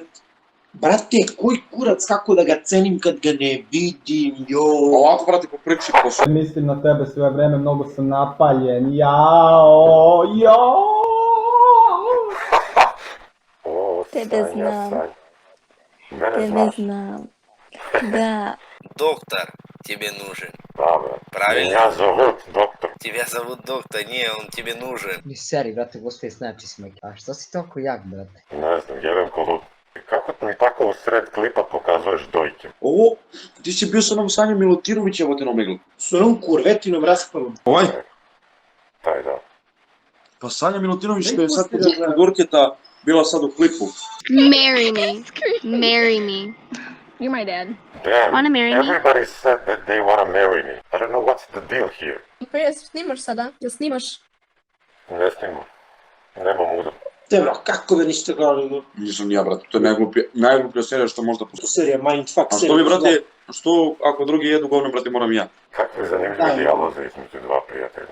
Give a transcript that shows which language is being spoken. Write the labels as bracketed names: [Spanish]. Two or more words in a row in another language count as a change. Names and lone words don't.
[Serbian] Brate, koji kurac, kako da ga cenim kad ga ne vidim, joj. Ovako, brate, po priči posao. Mislim na tebe sve vreme, mnogo sam napaljen. Jao. O, Tebe znam. Mene znaš. znam. Da. [Russian] Доктор тебе нужен. [Serbian] Da, brate. [Russian] Правильно. Я зовут доктор. Тебя зовут доктор, не, он тебе нужен. [Serbian] Ni seri, brate, gospodи, znači smek. A što si toliko jak, brate? Ne znam, jebem ko lud. Kako mi tako u sred klipa pokazuješ dojke? Ovo, ti si bio sa onom Sanjom Milutirović, evo te na omeglu. S onom kurvetinom raspalom. Ovaj? Taj da. Pa Sanja Milutinović što je sad kod Gorketa bila sad u klipu. [English] Marry me. You're my dad. Damn, Wanna marry me? everybody said that they wanna marry me. I don't know what's the deal here. [Serbian] Pa jes snimaš sada? Jel snimaš? Ne snimam. Nemam udar. Tebro, kako ga niste gledali? Nisam ja, brate, to je najgluplja serija što možda postoji. Serija Mindfuck. A što mi, brate, što ako drugi jedu govno, brate, moram ja. Kakvi zanimljivi dijalozi između dva prijatelja.